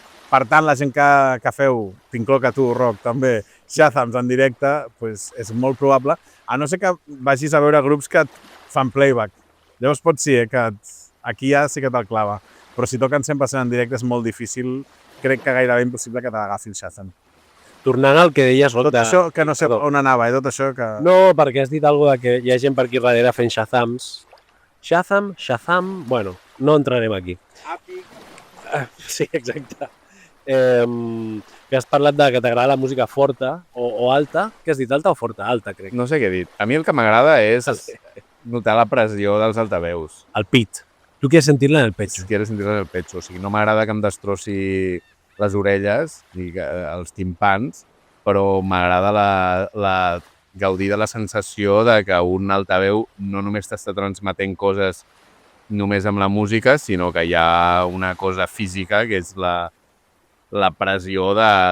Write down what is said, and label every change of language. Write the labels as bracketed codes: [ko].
[ca] Per tant, la gent que feu, t'incloc a tu, Roc, també, Shazams en directe, doncs és molt probable, a no ser que vagis a veure grups que et fan playback. Llavors pot ser que aquí ja sí que te'l clava, però si toquen 100% en directe és molt difícil, crec que gairebé impossible que t'agafi el Shazam. Tornant al que deies, Roc, Tot això, que no sé on anava, tot això que... No, perquè has dit alguna cosa que hi ha gent per aquí darrere fent Shazams. Shazam, bueno, no entrarem aquí. Sí, exacte. Que has parlat de que t'agrada la música forta o alta. Què has dit, alta o forta? Alta, crec. No sé què he dit. A mi el que m'agrada és notar la pressió dels altaveus. El pit. [es] Tu quieres sentir-la en el pecho. Quieres sentir-la en el pecho. [ca] O sigui, no m'agrada que em destrossi les orelles i els timpans, però m'agrada gaudir de la sensació de que un altaveu no només t'està transmetent coses només amb la música, sinó que hi ha una cosa física que és la pressió de...